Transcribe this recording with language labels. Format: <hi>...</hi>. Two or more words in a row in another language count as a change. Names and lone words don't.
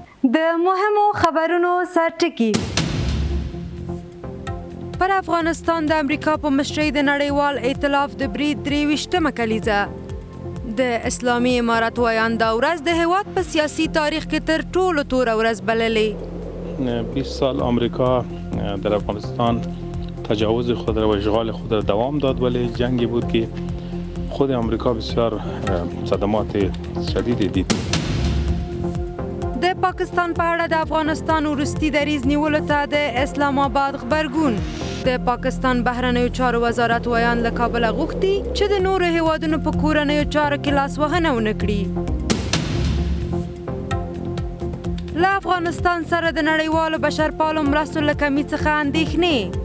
<ps>د مهمو خبرونو سرټکی. پر افغانستان د امریکا په مشرۍ د نړیوال ائتلاف د برید 23مه کلیزه. د اسلامي امارت وایان دا ورځ د هیواد په سیاسي تاریخ کې تر ټولو توره ورځ بللې.</ps> <fa>20 سال آمریکا در افغانستان تجاوز خود را و اشغال خود را دوام داد، ولی جنگی بود که خود آمریکا بسیار صدمات شدیدی دید.</fa> <ps>د پاکستان په اړه د افغانستان وروستي دریځ نیولو ته د اسلام آباد غبرګون. د پاکستان بهرنیو چارو وزارت وایان له کابله غوښتي چې د نورو هیوادونو په کورنیو چارو کې لاسوهنه ونه کړي. له افغانستان سره د نړیوالو بشرپالو مرستو له کمۍ څخه اندېښنې.</ps>